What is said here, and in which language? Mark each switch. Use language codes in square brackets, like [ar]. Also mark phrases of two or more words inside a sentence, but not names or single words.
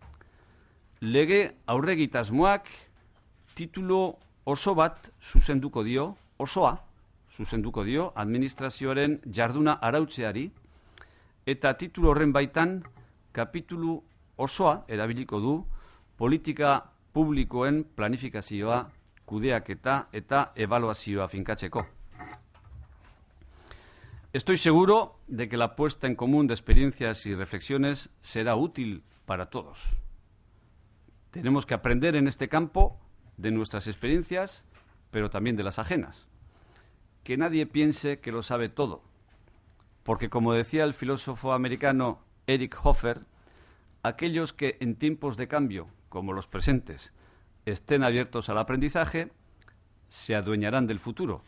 [eu] Lege aurregitasmoak titulu oso bat zuzenduko dio, osoa zuzenduko dio administrazioaren jarduna arautzeari, eta titulu horren baitan kapitulu osoa erabiliko du politika publikoen planifikazioa, kudeaketa eta ebaluazioa finkatzeko. [es] Estoy seguro de que la puesta en común de experiencias y reflexiones será útil para todos. Tenemos que aprender en este campo de nuestras experiencias, pero también de las ajenas. Que nadie piense que lo sabe todo, porque como decía el filósofo americano Eric Hoffer, aquellos que en tiempos de cambio, como los presentes, estén abiertos al aprendizaje, se adueñarán del futuro.